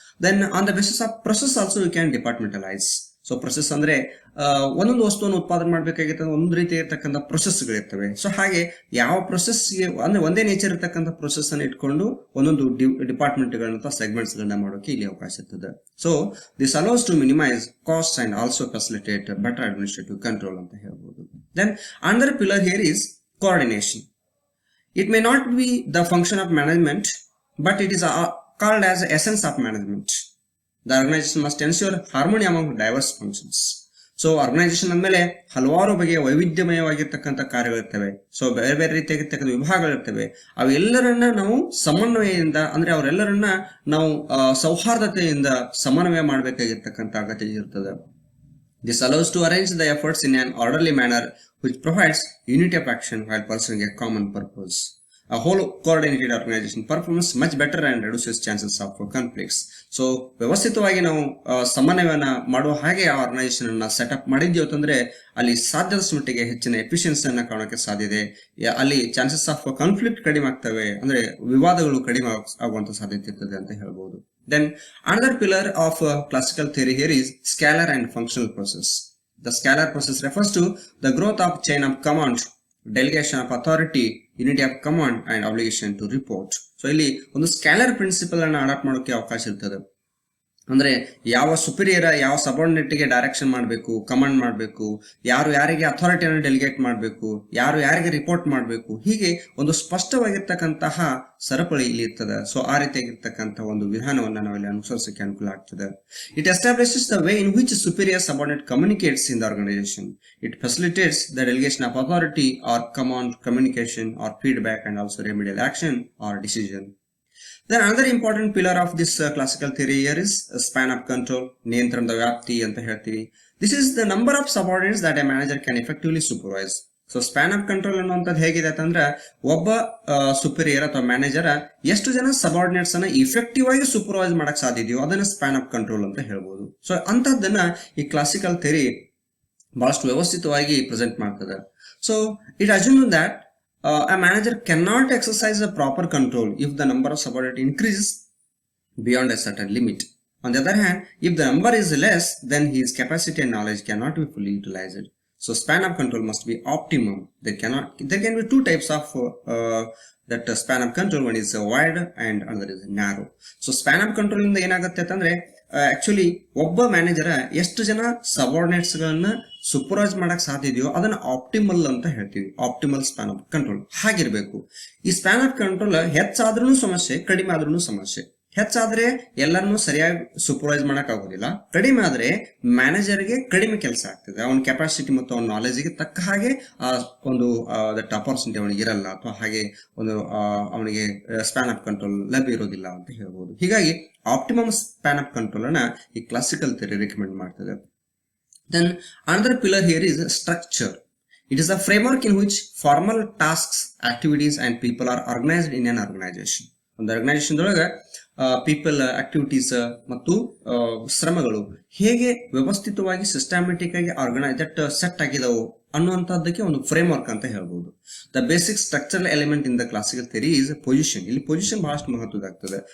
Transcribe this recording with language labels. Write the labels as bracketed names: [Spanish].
[English] Then on the basis of process also you can departmentalise. [Kannada] So process ಅಂದ್ರೆ ಒಂದೊಂದು ವಸ್ತುವನ್ನು ಉತ್ಪಾದನೆ ಮಾಡಬೇಕಾಗಿತ್ತು, ಒಂದು ರೀತಿ ಇರತಕ್ಕಂಥ ಪ್ರೊಸೆಸ್ಗಳಿರ್ತವೆ. ಸೊ ಹಾಗೆ ಯಾವ ಪ್ರೊಸೆಸ್ಗೆ ಅಂದ್ರೆ ಒಂದೇ ನೇಚರ್ ಇರತಕ್ಕಂಥ ಪ್ರೊಸೆಸ್ ಅನ್ನು ಇಟ್ಕೊಂಡು ಒಂದೊಂದು ಡಿಪಾರ್ಟ್ಮೆಂಟ್ಗಳನ್ನ ಅಥವಾ ಸೆಗ್ಮೆಂಟ್ಸ್ ಗಳನ್ನ ಮಾಡೋಕೆ ಇಲ್ಲಿ ಅವಕಾಶ ಇರ್ತದೆ. [English] so this allows to minimise cost and also facilitate better administrative control [Kannada] ಅಂತ ಹೇಳ್ಬೋದು. [English] Then another pillar here is coordination. It may not be the function of management, but it is called as the essence of management. The organization must ensure harmony among diverse functions. [Kannada] So organisation ಅಂದಮೇಲೆ ಹಲವಾರು ಬಗೆಯ ವೈವಿಧ್ಯಮಯವಾಗಿರ್ತಕ್ಕಂಥ ಕಾರ್ಯಗಳಿರ್ತವೆ. So ಬೇರೆ ಬೇರೆ ರೀತಿಯಾಗಿರ್ತಕ್ಕಂಥ ವಿಭಾಗಗಳಿರ್ತವೆ. ಅವೆಲ್ಲರನ್ನ ನಾವು ಸಮನ್ವಯದಿಂದ, ಅಂದ್ರೆ ಅವರೆಲ್ಲರನ್ನ ನಾವು ಸೌಹಾರ್ದತೆಯಿಂದ ಸಮನ್ವಯ ಮಾಡಬೇಕಾಗಿರ್ತಕ್ಕಂಥ ಅಗತ್ಯ ಇರ್ತದೆ. [English] This allows to arrange the efforts in an orderly manner which provides unity of action while pursuing a common purpose. A whole coordinated organization performs much better and reduces chances of conflicts. [Kannada] So ವ್ಯವಸ್ಥಿತವಾಗಿ ನಾವು ಸಮನ್ವಯನ ಮಾಡುವ ಹಾಗೆ ಆ organisation ಅನ್ನ setup ಮಾಡಿದ್ವಿ ಅಂತಂದ್ರೆ ಅಲ್ಲಿ ಸಾಧ್ಯದಷ್ಟು ಮಟ್ಟಿಗೆ ಹೆಚ್ಚಿನ ಎಫಿಷಿಯನ್ಸಿಯನ್ನ ಕಾಣೋಕೆ ಸಾಧ್ಯತೆ, ಅಲ್ಲಿ ಚಾನ್ಸಸ್ ಆಫ್ ಕಾನ್ಫ್ಲಿಕ್ಟ್ ಕಡಿಮೆ ಆಗ್ತವೆ, ಅಂದ್ರೆ ವಿವಾದಗಳು ಕಡಿಮೆ ಆಗುವಂತ ಸಾಧ್ಯತೆ ಇರ್ತದೆ ಅಂತ ಹೇಳ್ಬಹುದು. [English] Then another pillar of classical theory here is scalar and functional process. The scalar process refers to the growth of chain of command, delegation of authority, unity of command and obligation to report. [Kannada] So ಇಲ್ಲಿ ಒಂದು scalar principal ಅನ್ನು adapt ಮಾಡೋಕೆ ಅವಕಾಶ ಇರ್ತದೆ. ಅಂದ್ರೆ ಯಾವ superior ಯಾವ subordinate ಗೆ ಡೈರೆಕ್ಷನ್ ಮಾಡಬೇಕು, ಕಮಾಂಡ್ ಮಾಡಬೇಕು, ಯಾರು ಯಾರಿಗೆ ಅಥಾರಿಟಿಯನ್ನು ಡೆಲಿಗೇಟ್ ಮಾಡಬೇಕು, ಯಾರು ಯಾರಿಗೆ ರಿಪೋರ್ಟ್ ಮಾಡಬೇಕು, ಹೀಗೆ ಒಂದು ಸ್ಪಷ್ಟವಾಗಿರ್ತಕ್ಕಂತಹ ಸರಪಳಿ ಇಲ್ಲಿ ಇರ್ತದೆ. ಸೊ ಆ ರೀತಿಯಾಗಿರ್ತಕ್ಕಂಥ ಒಂದು ವಿಧಾನವನ್ನ ನಾವಿಲ್ಲಿ ಅನುಸರಿಸಕ್ಕೆ ಅನುಕೂಲ ಆಗ್ತದೆ. [English] It establishes the way in which superior subordinate communicates in the organisation. It facilitates the delegation of authority or command, communication or feedback and also remedial action or decision. Then another important pillar of this classical theory here is span of control, [Kannada] ನಿಯಂತ್ರಣದ ವ್ಯಾಪ್ತಿ ಅಂತ ಹೇಳ್ತೀವಿ. [English] This is the number of subordinates that a manager can effectively supervise. [Kannada] So span of control ಅನ್ನುವಂಥದ್ದು ಹೇಗಿದೆ ಅಂತಂದ್ರೆ ಒಬ್ಬ superior ಅಥವಾ manager ಎಷ್ಟು ಜನ ಸಬಾರ್ಡಿನೇಟ್ಸ್ ಅನ್ನ ಇಫೆಕ್ಟಿವ್ ಆಗಿ ಸೂಪರ್ವೈಸ್ ಮಾಡಕ್ ಸಾಧ್ಯ ಇದೆಯೋ ಅದನ್ನ ಸ್ಪ್ಯಾನ್ ಆಫ್ ಕಂಟ್ರೋಲ್ ಅಂತ ಹೇಳ್ಬೋದು. ಸೊ ಅಂತದ್ದನ್ನ ಈ ಕ್ಲಾಸಿಕಲ್ ಥಿಯರಿ ಬಹಳಷ್ಟು ವ್ಯವಸ್ಥಿತವಾಗಿ ಪ್ರೆಸೆಂಟ್ ಮಾಡ್ತದೆ. [English] So it assume that a manager cannot exercise a proper control if the number of subordinates increases beyond a certain limit. On the other hand, if the number is less, then his capacity and knowledge cannot be fully utilized. So span of control must be optimum. There can be two types of that span of control. One is wide and another is narrow. [Kannada] So span of control ಇಂದ ಏನಾಗುತ್ತೆ ಅಂತಂದ್ರೆ actually ಒಬ್ಬ manager ಎಷ್ಟು ಜನ subordinates ಗಳನ್ನ supervise ಮಾಡಕ್ ಸಾಧ್ಯ ಇದೆಯೋ ಅದನ್ನ ಆಪ್ಟಿಮಲ್ ಅಂತ ಹೇಳ್ತೀವಿ. Optimal span of control ಹಾಗಿರ್ಬೇಕು. ಈ ಸ್ಪ್ಯಾನ್ ಆಫ್ ಕಂಟ್ರೋಲ್ ಹೆಚ್ಚಾದ್ರೂ ಸಮಸ್ಯೆ, ಕಡಿಮೆ ಆದ್ರೂ ಸಮಸ್ಯೆ. ಹೆಚ್ಚಾದ್ರೆ ಎಲ್ಲರನ್ನೂ ಸರಿಯಾಗಿ ಸೂಪರ್ವೈಸ್ ಮಾಡಕ್ ಆಗೋದಿಲ್ಲ, ಕಡಿಮೆ ಆದ್ರೆ ಮ್ಯಾನೇಜರ್ಗೆ ಕಡಿಮೆ ಕೆಲಸ ಆಗ್ತದೆ. ಅವನ ಕೆಪಾಸಿಟಿ ಮತ್ತು ಅವನ ನಾಲೆಜ್ಗೆ ತಕ್ಕ ಹಾಗೆ ಒಂದು ದಟ್ ಅಪರ್ಚುನಿಟಿ ಅವನಿಗೆ ಇರಲ್ಲ, ಅಥವಾ ಹಾಗೆ ಒಂದು ಅವನಿಗೆ ಸ್ಪ್ಯಾನ್ ಆಫ್ ಕಂಟ್ರೋಲ್ ಲಭ್ಯ ಇರೋದಿಲ್ಲ ಅಂತ ಹೇಳ್ಬೋದು. ಹೀಗಾಗಿ ಆಪ್ಟಿಮಮ್ ಸ್ಪ್ಯಾನ್ ಆಫ್ ಕಂಟ್ರೋಲ್ ಅನ್ನ ಈ ಕ್ಲಾಸಿಕಲ್ ಥಿಯರಿ ರೆಕಮೆಂಡ್ ಮಾಡ್ತದೆ. [English] Then another pillar here is structure. It is a framework in which formal tasks, activities and people are organized in an organization. [Kannada] ಒಂದು organisation ಒಳಗೆ ಪೀಪಲ್ ಆಕ್ಟಿವಿಟೀಸ್ ಮತ್ತು ಶ್ರಮಗಳು ಹೇಗೆ ವ್ಯವಸ್ಥಿತವಾಗಿ systematic ಆಗಿ that set ಆಗಿದವು ಅನ್ನುವಂಥದ್ದಕ್ಕೆ ಒಂದು frame work ಅಂತ ಹೇಳ್ಬೋದು. [English] The basic structural element in the classical theory is position. [Kannada] ಇಲ್ಲಿ ಪೊಸಿಷನ್ ಬಹಳಷ್ಟು ಮಹತ್ವದಾಗ್ತದೆ.